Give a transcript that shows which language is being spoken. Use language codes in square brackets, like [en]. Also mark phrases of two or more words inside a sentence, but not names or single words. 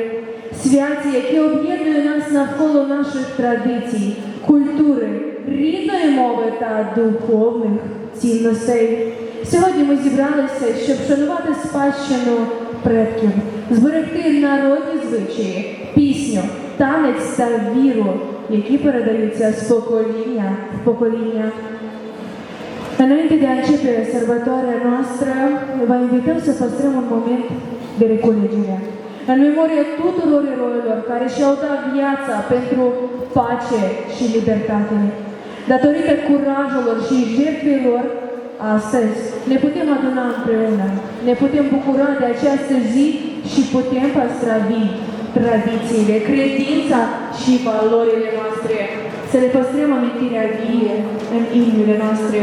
[uk] Святі, яке об'єднує нас навколо наших традицій, культури, рідної мови та духовних цінностей. Сьогодні ми зібралися, щоб вшанувати спадщину предків, зберегти народні звичаї, пісню, танець та віру, які передаються з покоління в покоління. [ro] Înainte de a începe sărbătoarea noastră, vă invităm să păstrăm un moment de reculegere. În memoria tuturor eroilor care și-au dat viața pentru pace și libertate. Datorită curajului și jertfelor, astăzi ne putem aduna împreună, ne putem bucura de această zi și putem păstra vii tradițiile, credința și valorile noastre. Să le păstrăm amintirea vie în inimile noastre.